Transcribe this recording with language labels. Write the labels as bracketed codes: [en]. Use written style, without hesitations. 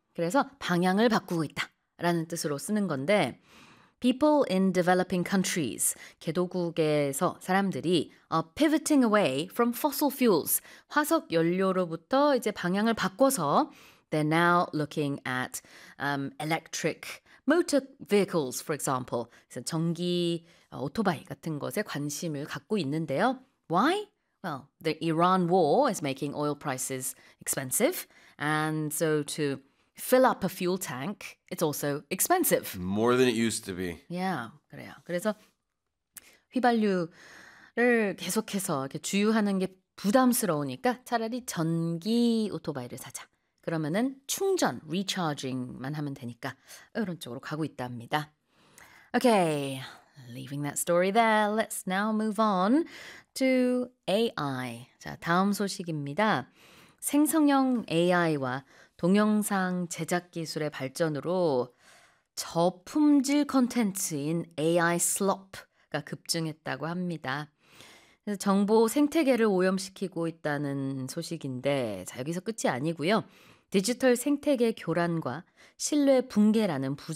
[ko] 그래서 방향을 바꾸고 있다라는 뜻으로 쓰는 건데 [en] People in developing countries, [ko] 개도국에서 사람들이 [en] are pivoting away from fossil fuels, [ko] 화석 연료로부터 이제 방향을 바꿔서 [en] they're now looking at electric motor vehicles, for example. [ko] 그래서 전기 오토바이 같은 것에 관심을 갖고 있는데요. [en] Why? Well, the Iran war is making oil prices expensive, and so to fill up a fuel tank, it's also expensive. More than it used to be. Yeah, [ko] 그래요. 그래서 휘발유를 계속해서 이렇게 주유하는 게 부담스러우니까 차라리 전기 오토바이를 사자. 그러면은 충전, recharging만 하면 되니까 이런 쪽으로 가고 있답니다. [en] Okay, leaving that story there, let's now move on to AI. [ko] 자, 다음 소식입니다. 생성형 AI와 동영상 제작 기술의 발전으로 저품질 콘텐츠인 AI slop가 급증했다고 합니다. 그래서 정보 생태계를 오염시키고 있다는 소식인데 자, 여기서 끝이 아니고요. 디지털 생태계 교란과 신뢰 붕괴라는 부작용